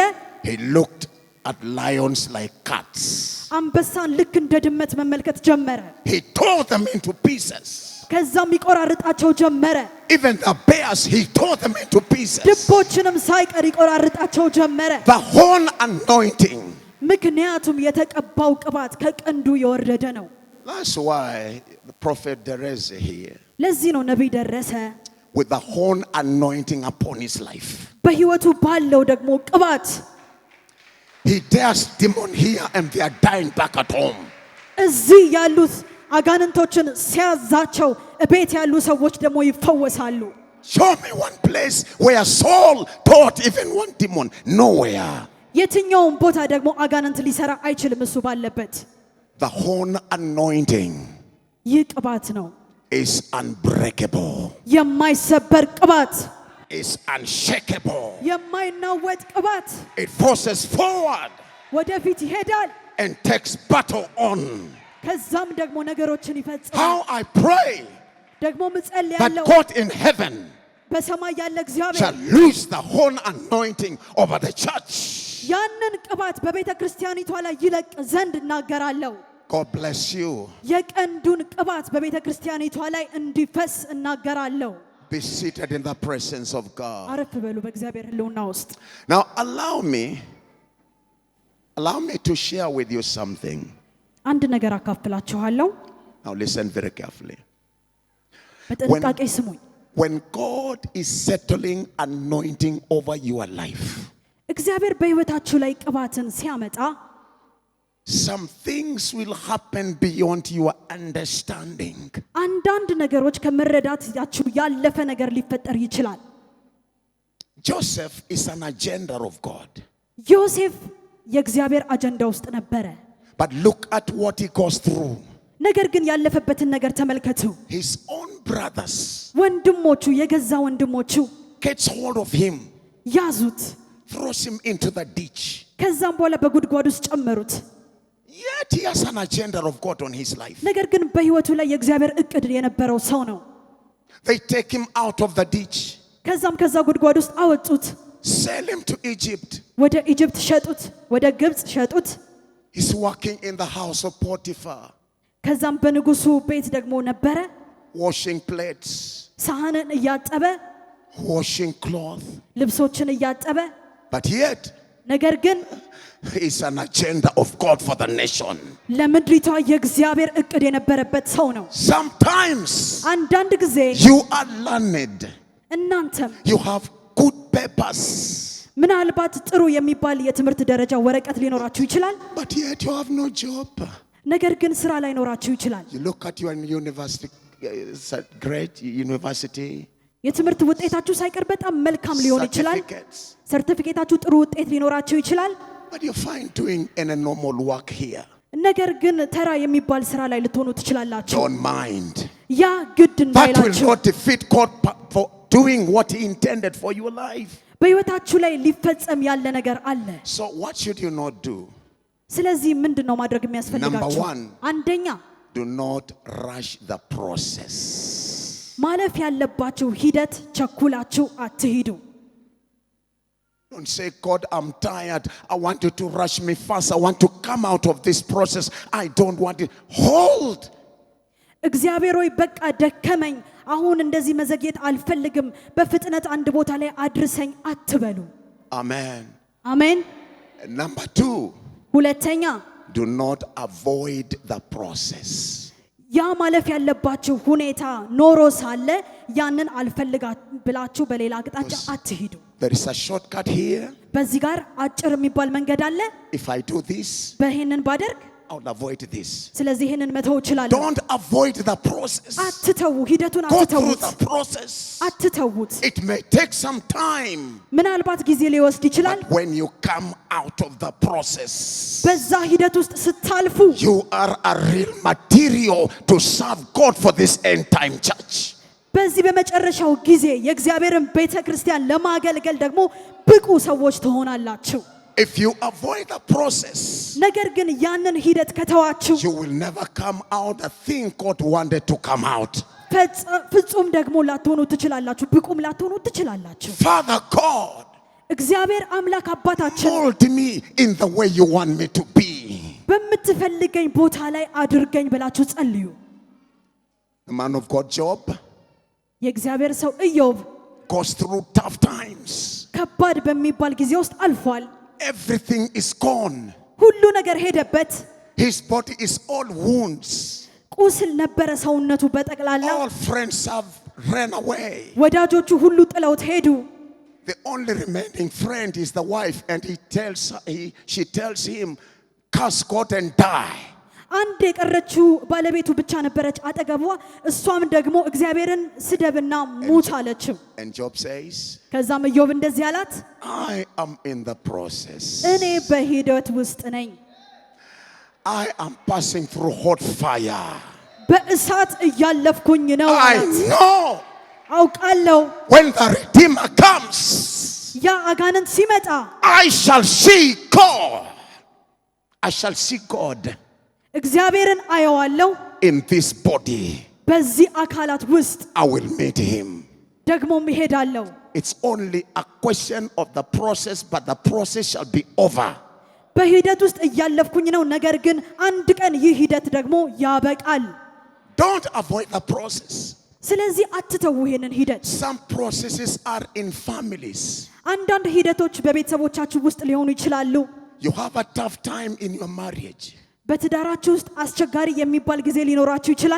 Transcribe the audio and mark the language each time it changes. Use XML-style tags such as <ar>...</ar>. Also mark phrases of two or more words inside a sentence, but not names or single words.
<en>he looked at lions like cats.</en> <am>አንበሳን ልክ እንደ ድመት መመልከት ጀመረ።</am> <en>He tore them into pieces.</en> <am>ከዛም ይቆራርጣቸው ጀመረ።</am> <en>Even the bears, he tore them into pieces.</en> <am>ድቦችንም ሳይቀር ይቆራርጣቸው ጀመረ።</am> <en>The horn anointing.</en> <am>ምክንያቱም የተቀባው ቅባት ከቀንዱ የወረደ ነው።</am> <en>That's why the prophet Dereze here,</en> <am>ለዚህ ነው ነብይ ደረሰ</am> <en>with the horn anointing upon his life,</en> <am>በህይወቱ ባለው ደግሞ ቅባት</am> <en>he dares demon here and they are dying back at home.</en> <am>እዚህ ያሉት አጋንንቶችን ሲያዛቸው ቤት ያሉ ሰዎች ደግሞ ይፈወሳሉ።</am> <en>Show me one place where Saul taught even one demon. Nowhere.</en> <am>የትኛውም ቦታ ደግሞ አጋንንት ሊሰራ አይችልም እሱ ባለበት።</am> <en>The horn anointing</en> <am>ይህ ቅባት ነው።</am> <en>is unbreakable.</en> <am>የማይሰበር ቅባት፣</am> <en>is unshakable.</en> <am>የማይናወጥ ቅባት።</am> <en>It forces forward</en> <am>ወደፊት ይሄዳል</am> <en>and takes battle on.</en> <am>ከዛም ደግሞ ነገሮችን ይፈጽማል።</am> <en>How I pray</en> <am>ደግሞ</am> <en>that</en> <am>ምጸልያለሁ</am> <en>God in heaven</en> <am>በሰማይ ያለ</am> <en>shall</en> <am>እግዚአብሔር</am> <en>lose the horn anointing over the church.</en> <am>ያንን ቅባት በቤተ ክርስቲያኒቷ ላይ ይለቅ ዘንድ እናገራለሁ።</am> <en>God bless you.</en> <am>የቀንዱን ቅባት በቤተ ክርስቲያኒቷ ላይ እንዲፈስ እናገራለሁ።</am> <en>Be seated in the presence of God.</en> <am>አረፍ በሉ በእግዚአብሔር ሕልውና ውስጥ።</am> <en>Now allow me to share with you something.</en> <am>አንድ ነገር አካፍላችኋለሁ።</am> <en>Now listen very carefully.</en> <am>በጥንቃቄ ስሙኝ።</am> <en>When God is settling anointing over your life,</en> <am>እግዚአብሔር በሕይወታችሁ ላይ ቅባትን ሲያመጣ</am> <en>some things will happen beyond your understanding.</en> <am>አንዳንድ ነገሮች ከመረዳታችሁ ያለፈ ነገር ሊፈጠር ይችላል።</am> <en>Joseph is an agenda of God.</en> <am>ዮሴፍ የእግዚአብሔር አጀንዳ ውስጥ ነበረ።</am> <en>But look at what he goes through.</en> <am>ነገር ግን ያለፈበትን ነገር ተመልከቱ።</am> <en>His own brothers</en> <am>ወንድሞቹ የገዛ ወንድሞቹ</am> <en>gets hold of him,</en> <am>ያዙት፣</am> <en>throws him into the ditch.</en> <am>ከዛም በኋላ በጉድጓድ ውስጥ ጨመሩት።</am> <en>Yet he has an agenda of God on his life.</en> <am>ነገር ግን በሕይወቱ ላይ የእግዚአብሔር እቅድ የነበረው ሰው ነው።</am> <en>They take him out of the ditch,</en> <am>ከዛም ከዛ ጉድጓድ ውስጥ አወጡት፣</am> <en>sell him to Egypt.</en> <am>ወደ ኢጅፕት ሸጡት፣ ወደ ግብጽ ሸጡት።</am> <en>He's working in the house of Potiphar,</en> <am>ከዛም በንጉሱ ቤት ደግሞ ነበረ፣</am> <en>washing plates,</en> <am>ሳህንን እያጠበ</am> <en>washing cloth.</en> <am>ልብሶችን እያጠበ።</am> <en>But yet,</en> <am>ነገር ግን</am> <en>he's an agenda of God for the nation.</en> <am>ለምድሪቷ የእግዚአብሔር እቅድ የነበረበት ሰው ነው።</am> <en>Sometimes</en> <am>አንዳንድ ጊዜ</am> <en>you are learned,</en> <am>እናንተም</am> <en>you have good papers,</en> <am>ምናልባት ጥሩ የሚባል የትምህርት ደረጃ ወረቀት ሊኖራችሁ ይችላል።</am> <en>but yet you have no job.</en> <am>ነገር ግን ስራ ላይኖራችሁ ይችላል።</am> <en>You look at your university, great university</en> <am>የትምህርት ውጤታችሁ ሳይቀር በጣም መልካም ሊሆን ይችላል።</am> <en>certificates,</en> <am>ሰርቲፊኬታችሁ ጥሩ ውጤት ሊኖራችሁ ይችላል።</am> <en>but you find doing any normal work here.</en> <am>ነገር ግን ተራ የሚባል ስራ ላይ ልትሆኑ ትችላላችሁ።</am> <en>Don't mind.</en> <am>ያ ግድ</am> <en>That will</en> <am>እንዳይላችሁ</am> <en>not defeat God for doing what he intended for your life.</en> <am>በሕይወታችሁ ላይ ሊፈጸም ያለ ነገር አለ።</am> <en>So what should you not do?</en> <am>ስለዚህ ምንድነው ማድረግ የሚያስፈልጋችሁ?</am> <en>Number 1,</en> <am>አንደኛ</am> <en>do not rush the process.</en> <am>ማለፍ ያለባችሁ ሂደት ቸኩላችሁ አትሂዱ።</am> <en>Don't say, God, I'm tired. I want you to rush me fast. I want to come out of this process. I don't want it. Hold.</en> <am>እግዚአብሔር ሆይ በቃ ደከመኝ፣ አሁን እንደዚህ መዘግየት አልፈልግም፣ በፍጥነት አንድ ቦታ ላይ አድርሰኝ አትበሉ።</am> <en>Amen.</en> <am>አሜን።</am> <en>Number 2.</en> <am>ሁለተኛ</am> <en>Do not avoid the process.</en> <am>ያ ማለፍ ያለባችሁ ሁኔታ ኖሮ ሳለ ያንን አልፈልጋት ብላችሁ በሌላ አቅጣጫ አትሂዱ።</am> <en>There is a shortcut here.</en> <am>በዚህ ጋር አጭር የሚባል መንገድ አለ።</am> <en>If I do this,</en> <am>በእሄንን ባደርግ</am> <en>I'll avoid this.</en> <am>ስለዚህ ይሄንን መተው እችላለሁ።</am> <en>Don't avoid the process.</en> <am>አትተው፣ ሂደቱን</am> <en>Go through</en> <am>አትተውት፣</am> <en>the process.</en> <am>አትተውት።</am> <en>It may take some time.</en> <am>ምናልባት ጊዜ ሊወስድ ይችላል።</am> <en>But when you come out of the process,</en> <am>በዛ ሂደት ውስጥ ስታልፉ</am> <en>you are a real material to serve God for this end time church.</en> <am>በዚህ በመጨረሻው ጊዜ የእግዚአብሔርን ቤተክርስቲያን ለማገልገል ደግሞ ብቁ ሰዎች ትሆናላችሁ።</am> <en>If you avoid the process,</en> <am>ነገር ግን ያንን ሂደት ከተዋችሁ</am> <en>you will never come out the thing God wanted to come out.</en> <am>ፍጹም ደግሞ ላትሆኑ ትችላላችሁ፣ ብቁም ላትሆኑ ትችላላችሁ።</am> <en>Father God,</en> <am>እግዚአብሔር አምላክ አባታችን</am> <en>mold me in the way you want me to be.</en> <am>በምትፈልገኝ ቦታ ላይ አድርገኝ ብላችሁ ጸልዩ።</am> <en>The man of God Job</en> <am>የእግዚአብሔር ሰው ኢዮብ</am> <en>goes through tough times.</en> <am>ከባድ በሚባል ጊዜ ውስጥ አልፏል።</am> <en>Everything is gone.</en> <am>ሁሉ ነገር ሄደበት።</am> <en>His body is all wounds.</en> <am>ቁስል ነበረ ሰውነቱ በጠቅላላ።</am> <en>All friends have ran away.</en> <am>ወዳጆቹ ሁሉ ጥለውት ሄዱ።</am> <en>The only remaining friend is the wife, and she tells him, curse God and die.</en> <am>አንድ የቀረችው ባለቤቱ ብቻ ነበረች አጠገቧ። እሷም ደግሞ እግዚአብሔርን ስደብና ሙት አለችው።</am> <en>And Job says,</en> <am>ከዛም ኢዮብ እንደዚህ አላት፣</am> <en>I am in the process.</en> <am>እኔ በሂደት ውስጥ ነኝ።</am> <en>I am passing through hot fire.</en> <am>በእሳት እያለፍኩኝ ነው</am> <en>I</en> <am>አላት።</am> <en>know</en> <am>አውቃለሁ</am> <en>when the Redeemer comes,</en> <am>ያ አጋንንት ሲመጣ</am> <en>I shall see God. I shall see God</en> <am>እግዚአብሔርን አየዋለሁ።</am> <en>in this body.</en> <am>በዚህ አካላት ውስጥ</am> <en>I will meet him.</en> <am>ደግሞም እሄዳለሁ።</am> <en>It's only a question of the process, but the process shall be over.</en> <am>በሂደት ውስጥ እያለፍኩኝ ነው፣ ነገር ግን አንድ ቀን ይህ ሂደት ደግሞ ያበቃል።</am> <en>Don't avoid the process.</en> <am>ስለዚህ አትተው ይሄንን ሂደት።</am> <en>Some processes are in families.</en> <am>አንዳንድ ሂደቶች በቤተሰቦቻችሁ ውስጥ ሊሆኑ ይችላሉ።</am> <en>You have a tough time in your marriage.</en> <am>በትዳራችሁ ውስጥ አስቸጋሪ የሚባል ጊዜ ሊኖራችሁ ይችላል።</am>